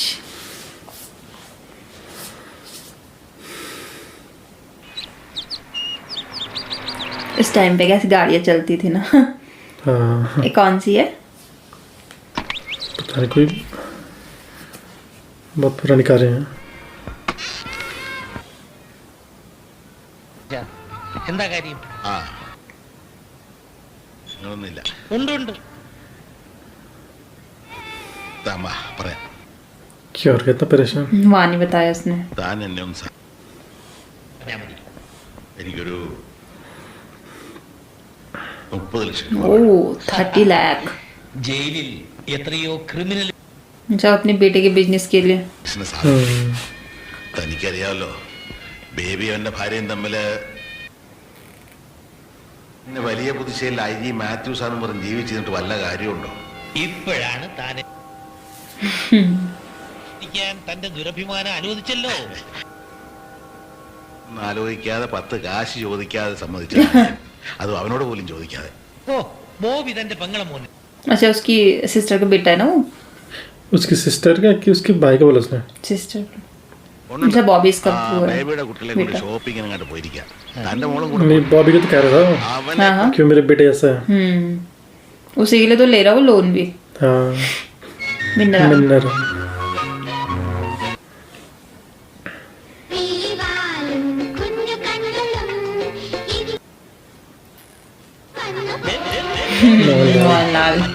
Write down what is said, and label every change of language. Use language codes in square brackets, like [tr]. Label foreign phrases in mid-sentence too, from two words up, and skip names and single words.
[hi] इस टाइम पे कैसी गाड़ियाँ चलती थी ना। हाँ, ये कौन सी है? पता नहीं, कोई बहुत पुरानी कारें हैं। [ml] എന്താ കാര്യം? ആ ഒന്നുമില്ല. ഉണ്ട് താമ പറയാം. [hi] क्या और कितना परेशान। वहाँ नहीं बताया उसने। [ml] താൻ എന്നെ ഒന്ന് ഞാൻ മതി. എനിക്കൊരു 30 ലക്ഷം [hi] ओ 30 लाख। [ml] ജയിലിൽ എത്രയോ ക്രിമിനൽ [hi] अच्छा, अपने बेटे के बिजनेस के लिए। [ml] ബിസിനസ് തനിക്കറിയാമല്ലോ, ബേബി അവന്റെ ഭാര്യയും തമ്മില് പിന്നെ വലിയ പുതുശ്ശേരിൽ IG മാത്യൂസ് ആണെന്ന് പറഞ്ഞ് ജീവിച്ചിരുന്നിട്ട് വല്ല കാര്യമുണ്ടോ? ഇപ്പോഴാണ് താൻ തന്റെ ദുരഭിമാനം അനുവദിച്ചല്ലോ. ഒന്നും ആലോചിക്കാതെ 10 കാശ് ചോദിക്കാതെ സമ്മതിച്ചു. അതും അവനോട് പോലും ചോദിക്കാതെ. ഓ ബോബി തന്റെ പെങ്ങളെ മോന്. [hi] अच्छा, उसकी सिस्टर का बेटा है ना वो? उसकी सिस्टर का कि उसके भाई का बोला उसने? सिस्टर। अच्छा, बॉबी इसका वो है। [ml] ബേബിയുടെ കുട്ടികളെ കൊണ്ട് [hi] बेटा। [ml] ഷോപ്പിങ്ങിന് അങ്ങോട്ട് പോയിരിക്കാം. തന്റെ മോളും കൂടെ [hi] नहीं, बॉबी को तो कह रहा था [ml] അവൻ [hi] हाँ हाँ। क्यों मेरे बेटे ऐसा है। उसी के लिए तो ले रहा वो लोन भी। हाँ, मिन्नरम। मिन्नरम। मोहनलाल।